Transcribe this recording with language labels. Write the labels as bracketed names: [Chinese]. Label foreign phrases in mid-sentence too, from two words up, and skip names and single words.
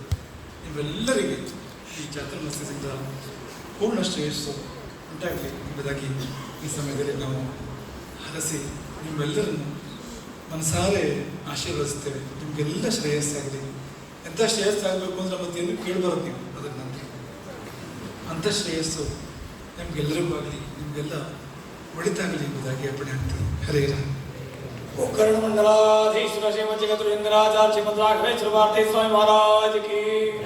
[Kannada] ನೀವೆಲ್ಲರಿಗೆ ಈ ಚಾತುರ್ಮಾಸ್ಯದಿಂದ ಪೂರ್ಣ ಶ್ರೇಯಸ್ಸು ಉಂಟಾಗಲಿ ಎಂಬುದಾಗಿ ಈ ಸಮಯದಲ್ಲಿ ನಾವು ಹರಸಿ ನಿಮ್ಮೆಲ್ಲರನ್ನು ಮನಸಾರೆ ಆಶೀರ್ವದಿಸ್ತೇವೆ. ನಿಮಗೆಲ್ಲ ಶ್ರೇಯಸ್ಸಾಗಲಿ. ಎಂಥ ಶ್ರೇಯಸ್ಸಾಗಬೇಕು ಅಂದರೆ ಮತ್ತೇನು ಕೇಳಬಾರದು ನೀವು ಅದರ ನಂತರ. ಅಂಥ ಶ್ರೇಯಸ್ಸು ನಿಮಗೆಲ್ಲರಿಗೂ ಆಗಲಿ, ನಿಮಗೆಲ್ಲ ಒಳಿತಾಗಲಿ ಎಂಬುದಾಗಿ ಅರ್ಪಣೆ ಆಗ್ತದೆ. ಹರೇ ರಾಮ. [Sanskrit] उपकरण मंडलाधीश्वर श्रीमद जगत इंद्राचार्य श्रीमद राघवेश्वर भारती स्वामी [Hindi] महाराज की